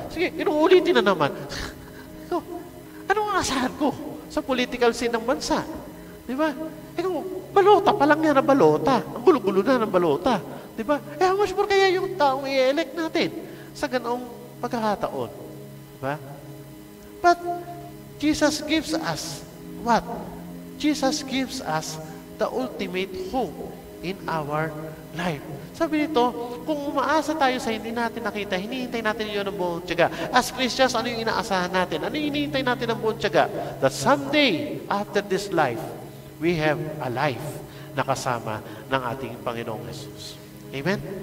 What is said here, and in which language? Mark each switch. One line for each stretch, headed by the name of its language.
Filipino: Sige, inuulitin na naman. So, ano ang asahan ko sa political scene ng bansa? Di ba? Balota pa lang yan na balota. Ang gulo-gulo na ng balota. Di ba?
English: How much more
Filipino: kaya yung taong i-elect natin sa ganoong pagkakataon? Di ba?
English: But, Jesus gives us what? Jesus gives us the ultimate hope in our life.
Filipino: Sabi nito, kung umaasa tayo sa hindi natin nakita, hinihintay natin yun ng buong tiyaga.
English: As Christians,
Filipino: ano yung inaasahan natin? Ano yung hinihintay natin ng buong tiyaga?
English: That someday, after this life, we have a life
Filipino: na kasama ng ating Panginoong Jesus.
English: Amen?